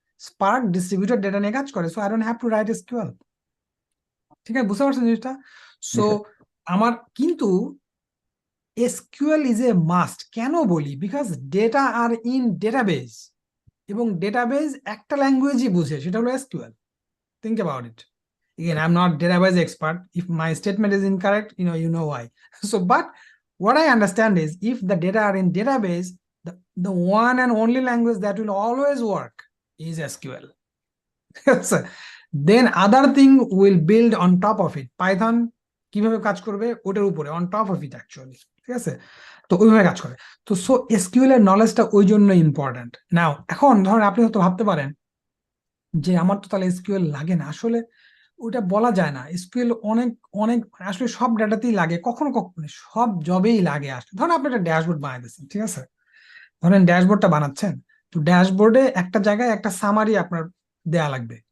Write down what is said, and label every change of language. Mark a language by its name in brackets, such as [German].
[English] Spark distributed data [Bangla] নিয়ে কাজ করে, [English] So I don't have to write SQL. [Bangla] ঠিক আছে, বুঝতে পারছেন জিনিসটা? জি [English] so [Bangla] স্যার। আমার কিন্তু এসকিউএল [English] Is a must. [Bangla] কেন বলি? [English] because data are in database, [Bangla] এবং ডেটাবেজ একটা ল্যাঙ্গুয়েজই বুঝে, সেটা হলো SQL. [English] Think about it. Again, I'm not database expert. If my statement is incorrect, you know why. So, but what I understand is, if the data are in database, the one and only language that will always work is SQL. So, then other thing will build on top of it. [Bangla] Python কিভাবে কাজ করবে ওটার উপরে, [English] on top of it actually. [Bangla] ঠিক আছে? তো ওইভাবে কাজ করে। তো সো এসকিউএল এর নলেজটা ওই জন্য ইম্পর্টেন্ট। নাও এখন ধরেন আপনি হয়তো ভাবতে পারেন যে আমার তো তাহলে এসকিউএল লাগে না। আসলে ওটা বলা যায় না। এসকিউএল অনেক অনেক আসলে সব ডাটাতেই লাগে, কখনো কখনো সব জবেই লাগে। আসলে ধরেন আপনি একটা ড্যাশবোর্ড বানাইতেছেন, ঠিক আছে? ধরেন ড্যাশবোর্ডটা বানাচ্ছেন, তো ড্যাশবোর্ডে একটা জায়গায় একটা সামারি আপনার দেয়া লাগবে।